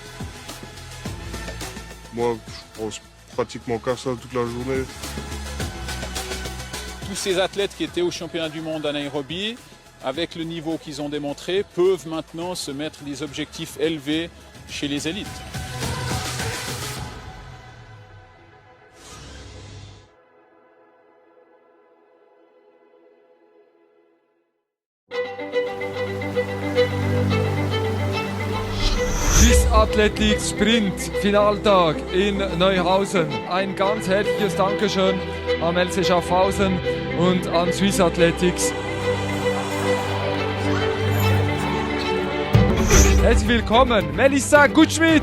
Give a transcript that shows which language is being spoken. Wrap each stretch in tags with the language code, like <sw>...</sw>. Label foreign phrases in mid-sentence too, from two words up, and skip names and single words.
<fr>Moi, je pense pratiquement qu'à ça toute la journée. Tous ces athlètes qui étaient au championnat du monde en Nairobi, avec le niveau qu'ils ont démontré, peuvent maintenant se mettre des objectifs élevés chez les élites.</fr> <de>Swiss Athletics Sprint Finaltag in Neuhausen. Ein ganz herzliches Dankeschön an LC Schaffhausen und an Swiss Athletics. Herzlich willkommen, Melissa Gutschmidt.</de>